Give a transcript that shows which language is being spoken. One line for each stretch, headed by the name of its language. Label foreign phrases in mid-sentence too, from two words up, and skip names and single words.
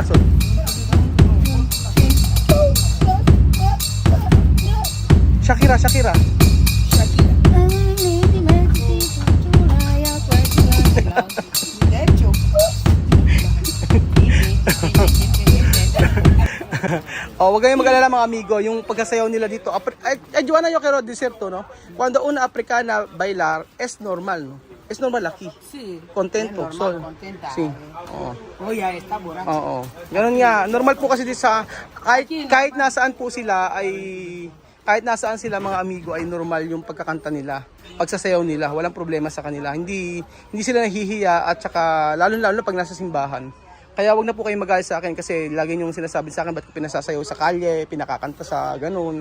Filipino: Shakira. Huwag kayong mag-alala mga amigo, yung pagkasayaw nila dito. Joanna,
Spanish: yo quiero decir to, no? Cuando una africana bailar, es normal, no? Es normal aquí. Sí. Contento. Es normal, contenta. Sí. Oo. Oh, ya está borracho.
Filipino: Oo. Ganun nga. Normal po kasi sa kahit nasaan po sila kahit nasaan sila mga amigo ay normal yung pagkakanta nila, pagsasayaw nila, walang problema sa kanila. Hindi sila nahihiya at saka lalo pag nasa simbahan. Kaya wag na po kayong magalit sa akin kasi lagi niyong sinasabi sa akin ba't ko pinasasayaw sa kalye, pinakakanta sa ganun.